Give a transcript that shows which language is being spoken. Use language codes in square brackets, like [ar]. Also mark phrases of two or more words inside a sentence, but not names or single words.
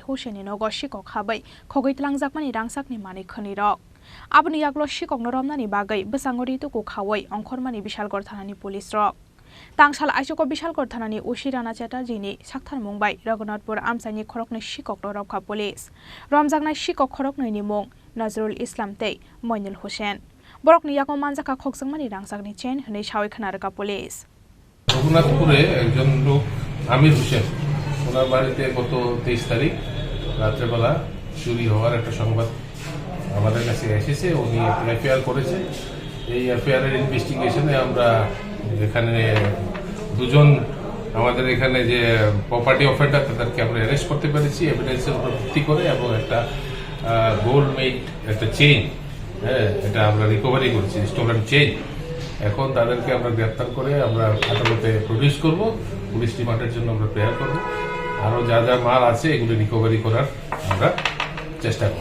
[trp] Hussein no Sikok habai khogaitlangjakmani rangsakni mani khonirok Abni yaglo Sikok no romnani bagai besangori tuku khawai ongkhormani Bishalgar Thanani police rok Tangsalo Aisoko Bishalgar Thanani Ushi Rana Chatterjee Saktharmungbai Rogonatpur Amsani Khoroknui Sikok no Romkha police Romjakna Sikok Khoroknui ni mung Nazrul Islam tei Moinul Hussein Borokni yago manjaka khoksakmani rangsakni chen hne shawai khanarka police [bn] রঘুনাথপুরে একজন লোক আমির হোসেন ওনার বাড়িতে গত 23 তারিখ রাত্রেবেলা চুরি হওয়ার একটা সংবাদ আমাদের কাছে এসেছে উনি এফআইআর করেছে এই এফআইআর এর ইনভেস্টিগেশনে আমরা এখানে দুজন আমাদের এখানে যে [en] property offender [bn] তাদেরকে আমরা অ্যারেস্ট করতে পেরেছি এভিডেন্সের উপর ভিত্তি করে এবং একটা [en] gold made [bn] একটা চেইন এটা আমরা রিকভারি করেছি [en] stolen chain [bn] এখন তাদেরকে আমরা গ্রেফতার করে আমরা আদালতে প্রডিউস করব পুলিশ রিমান্ডের জন্য আমরা প্রেয়ার করব আরো যা যা মাল আছে এগুলো রিকভারি করার আমরা চেষ্টা করব